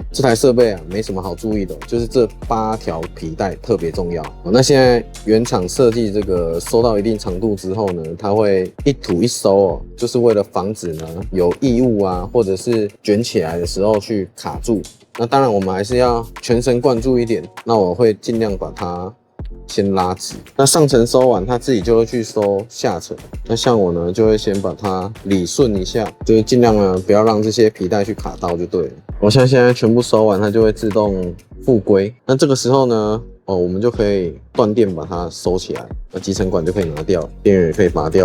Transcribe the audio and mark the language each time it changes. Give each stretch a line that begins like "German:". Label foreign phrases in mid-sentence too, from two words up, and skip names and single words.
Chinese: 這台設備啊沒什麼好注意的，就是這8條皮帶特別重要。那現在原廠設計這個收到一定長度之後呢，它會一吐一收哦，就是為了防止呢有異物啊或者是捲起來的時候去卡住。那當然我們還是要全神貫注一點，那我會盡量把它先拉直。那上層收完，它自己就會去收下層。那像我呢，就會先把它理順一下，就是盡量呢不要讓這些皮帶去卡到就對了。我现在全部收完，它就會自動復歸。那這個時候呢，我們就可以斷電把它收起來，那集成管就可以拿掉，電源也可以拔掉。